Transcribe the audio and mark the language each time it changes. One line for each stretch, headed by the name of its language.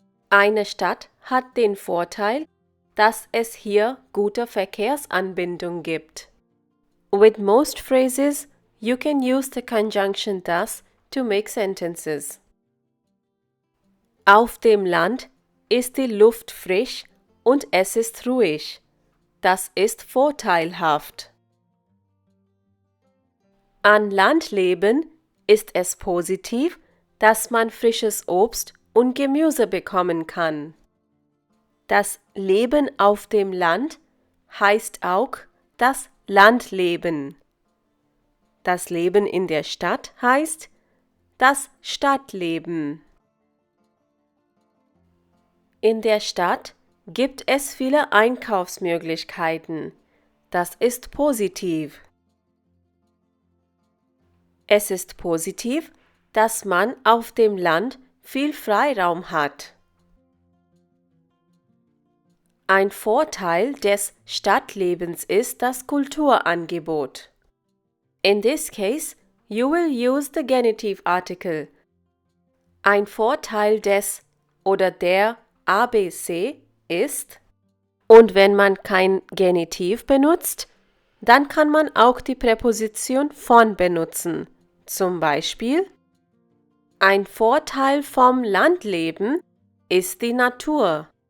German: Eine Stadt hat den Vorteil, dass es hier gute Verkehrsanbindung gibt.
English: With most phrases, you can use the conjunction das to make sentences.
German: Auf dem Land ist die Luft frisch und es ist ruhig. Das ist vorteilhaft. An Land leben ist es positiv, dass man frisches Obst und Gemüse bekommen kann. Das Leben auf dem Land heißt auch das Landleben. Das Leben in der Stadt heißt das Stadtleben. In der Stadt gibt es viele Einkaufsmöglichkeiten. Das ist positiv. Es ist positiv, dass man auf dem Land viel Freiraum hat. Ein Vorteil des Stadtlebens ist das Kulturangebot.
English: In this case, you will use the genitive article.
German: Ein Vorteil des oder der ABC ist, und wenn man kein Genitiv benutzt, dann kann man auch die Präposition von benutzen. Zum Beispiel: Ein Vorteil vom Landleben ist die Natur.